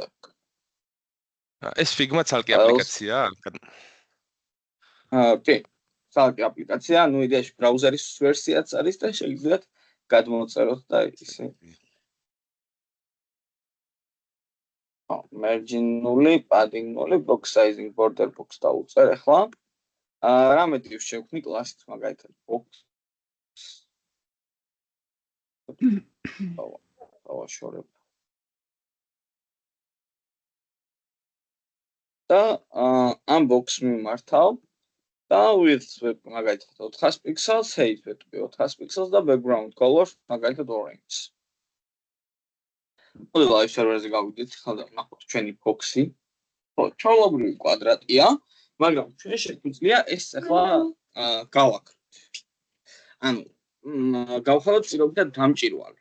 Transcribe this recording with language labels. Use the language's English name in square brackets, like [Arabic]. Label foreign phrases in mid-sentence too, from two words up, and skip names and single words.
[Georgian] ეს Figma ცალკე აპლიკაციაა? კი, ცალკე აპლიკაცია, ну იდეაში ბრაუზერის ვერსიაც არის და შეგიძლიათ გადმოწეროთ და ისე. margin-ული, padding-ული, [English] box sizing, border box [Georgian] დაუწერ ახლა. რამეთი შევქმნი კლასით მაგალითად box. დავაშორებ. და ამ box-ს მიმართავ და width მაგალითად 400 pixels, height 400 pixels და [English] background color [Georgian] მაგალითად orange. მოდი [English] live server- [Georgian] ზე გავიდეთ, ხალხო ნახოთ ჩვენი box-ი. ხო, ჩვეულებრივი კვადრატია, მაგრამ ჩვენ შეგვიძლია ეს ახლა გავაკეთოთ. ანუ გავხალოთ პირობითად დამჭირვალი.